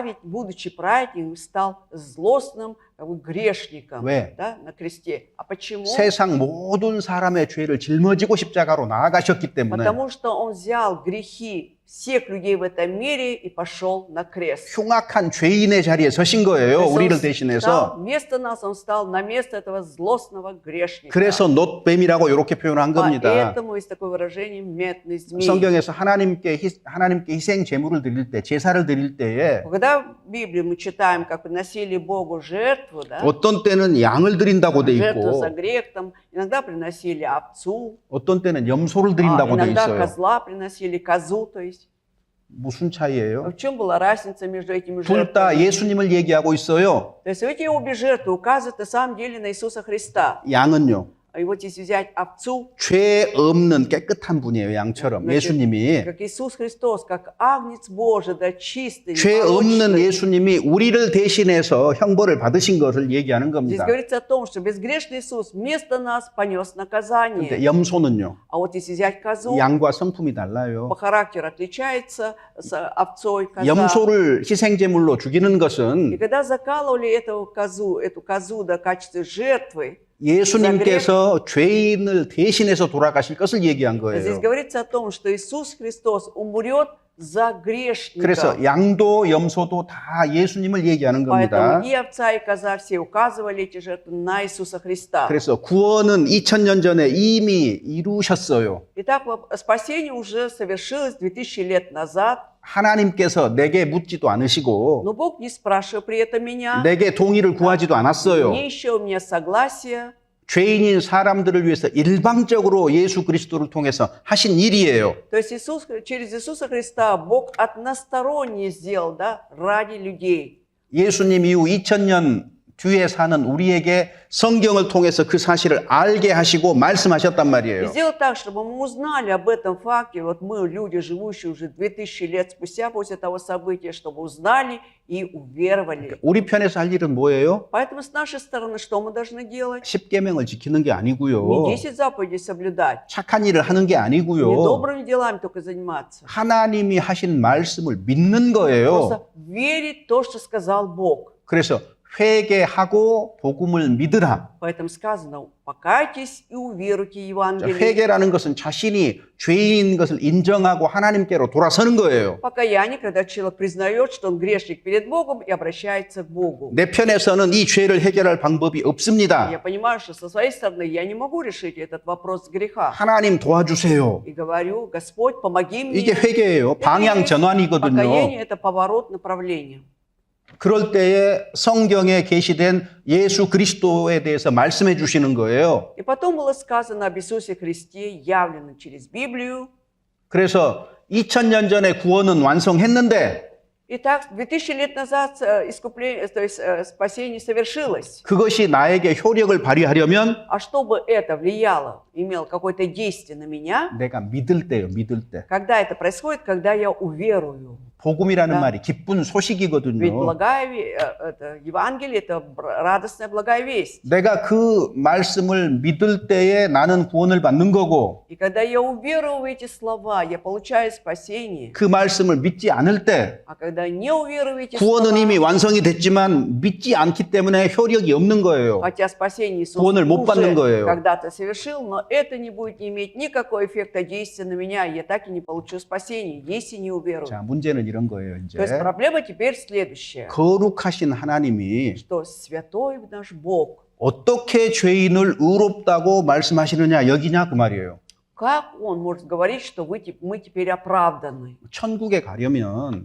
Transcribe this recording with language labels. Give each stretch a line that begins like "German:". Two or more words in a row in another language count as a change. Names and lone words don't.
Russian: будучи праведником, стал злостным как бы грешником,
Korean: 왜?
Russian: да, на кресте. А почему?
Korean: 세상 모든 사람의 죄를 짊어지고 십자가로 나아가셨기 때문에
Russian: Потому что он взял грехи всех людей в этом мире и пошел на крест.
Korean: 흉악한 죄인의 자리에 서신 거예요.
Russian: То есть
Korean: 우리를
Russian: он
Korean: 대신해서.
Russian: стал вместо нас, он стал на место этого злостного грешника.
Korean: 그래서 놋뱀이라고 이렇게 표현한 겁니다.
Russian: Поэтому есть такое выражение «медный змей».
Korean: 성경에서 하나님께 희생 제물을 드릴 때, 제사를 드릴 때에
Russian: Когда в Библии мы читаем, как приносили Богу жертву, да,
Korean: 어떤 때는 양을 드린다고 돼
Russian: жертву
Korean: 있고
Russian: за грех, там, иногда приносили овцу,
Korean: 어떤 때는 염소를 드린다고 돼
Russian: иногда
Korean: 있어요.
Russian: козла приносили, козу, то есть.
Korean: 무슨 차이예요?
Russian: В чем была разница между этими
Korean: 둘 다
Russian: жертвами?
Korean: 예수님을 얘기하고 있어요.
Russian: То есть эти обе жертвы указывают на самом деле на Иисуса Христа.
Korean: 양은요.
Russian: И вот если взять овцу,
Korean: 죄 없는 깨끗한 분이에요. 양처럼.
Russian: значит,
Korean: 예수님이.
Russian: как Иисус Христос, как Агнец Божий, да, чистый,
Korean: 죄 없는
Russian: непорочный.
Korean: 예수님이 우리를 대신해서 형벌을 받으신 것을 얘기하는
Russian: Здесь
Korean: 겁니다.
Russian: говорится о том, что безгрешный Иисус вместо нас понес
Korean: 근데
Russian: наказание.
Korean: 염소는요.
Russian: А вот если взять козу,
Korean: 양과 성품이 달라요.
Russian: по характеру отличается с овцой коза.
Korean: 염소를 희생제물로 죽이는
Russian: И
Korean: 것은
Russian: когда закалывали эту козу до качества жертвы,
Korean: 예수님께서 죄인을 대신해서 돌아가실 것을 얘기한
Russian: здесь
Korean: 거예요.
Russian: говорится о том, что Иисус Христос умрет за грешника.
Korean: 그래서 양도 염소도 다 예수님을 얘기하는 겁니다.
Russian: Поэтому и овца, и коза все указывали эти жертвы на Иисуса Христа.
Korean: 그래서 구원은 2000년 전에 이미 이루셨어요.
Russian: Итак, спасение уже совершилось 2000 лет назад,
Korean: 하나님께서 내게 묻지도 않으시고
Russian: но Бог не спрашивал при этом меня,
Korean: 내게 동의를 구하지도 않았어요.
Russian: не ища у меня согласия.
Korean: 죄인인 사람들을 위해서 일방적으로 예수 그리스도를 통해서 하신 일이에요.
Russian: То есть через Иисуса Христа Бог односторонне сделал, да, ради людей.
Korean: 예수님 이후 2000년 뒤에 사는 우리에게 성경을 통해서 그 사실을 알게 하시고 말씀하셨단
Russian: И
Korean: 말이에요.
Russian: сделал так, чтобы мы узнали об этом факте. Вот мы, люди, живущие уже 2000 лет спустя после того события, чтобы узнали и уверовали.
Korean: 우리 편에서 할 일은 뭐예요?
Russian: Поэтому с нашей стороны что мы должны делать?
Korean: 10계명을 지키는 게
Russian: Не
Korean: 아니고요.
Russian: 10 заповедей соблюдать,
Korean: 착한 일을 하는 게
Russian: не
Korean: 아니고요.
Russian: добрыми делами только заниматься.
Korean: 하나님이 하신 말씀을 믿는 거예요.
Russian: Просто верить в то, что сказал Бог.
Korean: 그래서 회개하고 복음을 믿으라.
Russian: Поэтому сказано, покайтесь и уверуйте
Korean: 자,
Russian: Евангелие.
Korean: 회개라는 것은 자신이 죄인인 것을 인정하고 하나님께로 돌아서는 거예요.
Russian: Покаяние, когда человек признает, что он грешник перед Богом и обращается к Богу.
Korean: 내 편에서는 이 죄를 해결할 방법이 없습니다.
Russian: Я понимаю, что со своей стороны я не могу решить этот вопрос греха.
Korean: 하나님 도와주세요.
Russian: И говорю, Господь, помоги мне.
Korean: 이게 회개예요. 방향 전환이거든요.
Russian: Покаяние – это поворот направления.
Korean: 그럴 때에 성경에 계시된 예수 그리스도에 대해서 말씀해 주시는 거예요.
Russian: И потом было сказано об Иисусе Христе, явлено через Библию.
Korean: 그래서 2000년 전에 구원은 완성했는데
Russian: Итак, 2000 лет назад искупление, то есть спасение совершилось.
Korean: 그것이 나에게 효력을 발휘하려면
Russian: А чтобы это влияло, имело какое-то действие на меня,
Korean: 내가 믿을 때요, 믿을 때.
Russian: когда это происходит, когда я уверую.
Korean: 복음이라는
Russian: Да.
Korean: 말이 기쁜
Russian: Ведь
Korean: 소식이거든요.
Russian: это Евангелие – это радостная благая весть.
Korean: 내가 그 말씀을 믿을 때에 나는 구원을 받는 거고
Russian: И когда я уверую в эти слова, я получаю спасение.
Korean: 그 말씀을 믿지 않을 때
Russian: А когда не уверую в эти
Korean: 구원은 이미
Russian: слова,
Korean: 완성이 됐지만 믿지 않기 때문에 효력이 없는 거예요.
Russian: хотя спасение Иисус
Korean: 구원을 못 받는
Russian: уже
Korean: 거예요.
Russian: когда-то совершил, но это не будет иметь никакого эффекта действия на меня, и я так и не получу спасение, если не уверую.
Korean: 자, 문제는 이런 거예요, 이제.
Russian: То есть проблема теперь следующая,
Korean: 거룩하신 하나님이
Russian: что святой наш Бог,
Korean: 어떻게 죄인을 의롭다고 말씀하시느냐 여기냐 그 말이에요.
Russian: как Он может говорить, что мы теперь оправданы?
Korean: 천국에 가려면